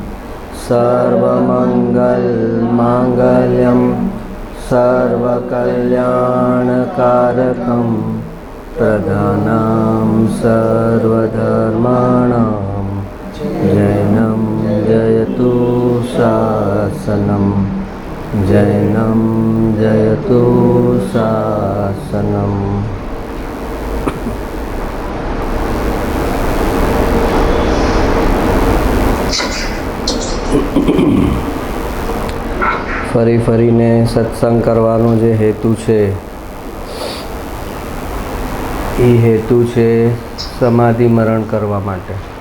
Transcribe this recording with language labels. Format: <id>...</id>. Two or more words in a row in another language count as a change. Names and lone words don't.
<sa>सर्वमंगल मांगल्यम सर्वकल्याणकारकम प्रधानां सर्वधर्माणां जैनं जयतु शासनं जैनं जयतु शासनम्।</sa> <gu>ફરી ફરીને સત્સંગ કરવાનો જે હેતુ છે એ હેતુ છે સમાધિ મરણ કરવા માટે.</gu>